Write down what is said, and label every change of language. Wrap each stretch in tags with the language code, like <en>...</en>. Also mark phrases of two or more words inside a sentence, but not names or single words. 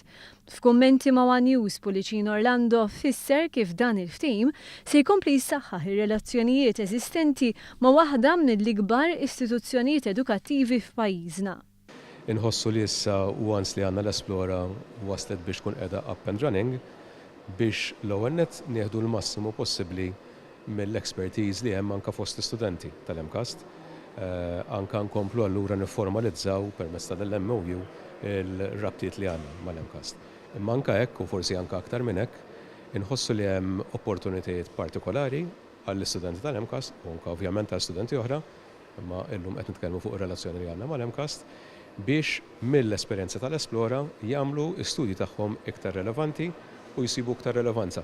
<mt>F'kummenti ma' One News, Policino Orlando fisser kif dan il-ftehim se jkompli jsaħħaħ ir-relazzjonijiet eżistenti ma' waħda mill-ikbar istituzzjonijiet edukattivi f'pajjiżna. Inħossu li issa once li għandna l-Esplora waslet biex tkun qiegħda</mt> <en>up and running</en> <mt>biex l-ewwel nett nieħdu l-massimu possibbli mill-expertise li hemm anke fost istudenti tal-MCAST, anke nkomplu allura nifformalizzaw permezz tal-MOU il-rabtiet li għandna mal-MCAST. Imma anke hekk u forsi anke aktar minn hekk inħossu li hemm opportunitajiet partikolari għall-istudenti tal-MCAST u anke ovvjament għal studenti oħra, imma illum qed nitkellmu fuq ir-relazzjoni li għandna mal-MCAST biex mill-esperjenza tal-Esplora jagħmlu studji tagħhom iktar relevanti u jsibu iktar relevanza.</mt>